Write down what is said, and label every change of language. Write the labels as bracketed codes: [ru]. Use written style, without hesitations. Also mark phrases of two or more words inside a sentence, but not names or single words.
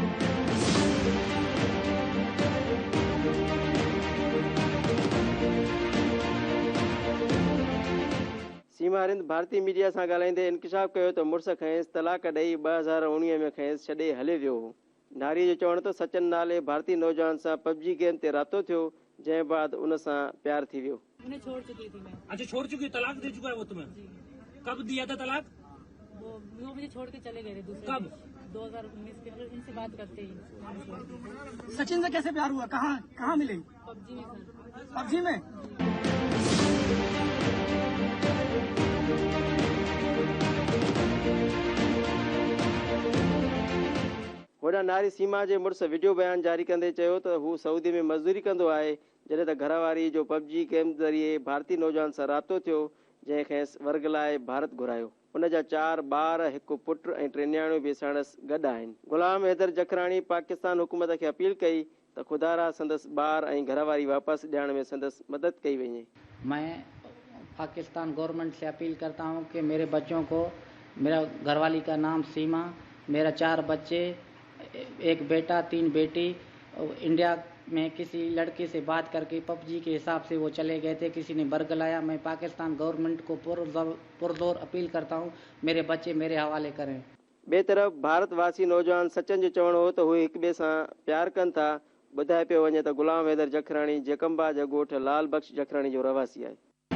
[sd] सीमा रिंद भारतीय मीडिया सां ॻाल्हाईंदे इंकशाफ़ कयो त मुड़ुस खेसि तलाक ॾेई 2019 में खेसि छॾे हले वियो हो। नारीअ जो चवण त सचिन नाले भारतीय नौजवान सां पबजी गेम ते राब्तो थियो, जंहिं बाद उन सां प्यार थी वियो। [ur] انہیں چھوڑ چکی تھی میں. اچھا، چھوڑ چکی، طلاق دے چکا ہے وہ تمہیں? کب دیا تھا طلاق? وہ مجھے چھوڑ کے چلے گئے تھے دوسرے. کب؟ 2019 کے، مطلب ان سے بات کرتے ہی. سچن سے کیسے پیار ہوا؟ کہاں ملے? پب جی میں سر. پب جی میں? [sd] होॾां नारी सीमा जे मुड़ुस वीडियो बयान जारी कंदे चयो त हू सऊदी में मज़दूरी कंदो आहे, जॾहिं त घरवारी जो पबजी गेम ज़रिए भारतीय नौजवान सां राब्तो थियो, जंहिं खेसि वर्ग लाइ भारत घुरायो। उन जा 4 ॿार, हिकु पुटु ऐं 3 न्याणियूं बि संदसि गॾु आहिनि। गुलाम हैदर जखराणी पाकिस्तान हुकूमत खे अपील कई त खुदारा संदसि ॿार ऐं घरवारी वापसि ॾियण में संदसि मदद कई वञे। [ur] میں پاکستان گورنمنٹ سے اپیل کرتا ہوں کہ میرے بچوں کو، میرا گھر والی کا نام سیما، میرا 4 بچے، ایک بیٹا 3 بیٹی، انڈیا میں کسی لڑکے سے بات کر کے پب جی کے حساب سے وہ چلے گئے تھے، کسی نے برگ لایا. میں پاکستان گورنمنٹ کو پرزور اپیل کرتا ہوں میرے بچے میرے حوالے کریں. [sd] ॿिए तरफ़ भारतवासी नौजवान सचिन जो चवणो हो त उहे हिक ॿिए सां प्यार कनि था। ॿुधाए पियो वञे त गुलाम हैदर जखराणी जकमबाद ॻोठ लाल बख्श जखराणी जो रहवासी आहे।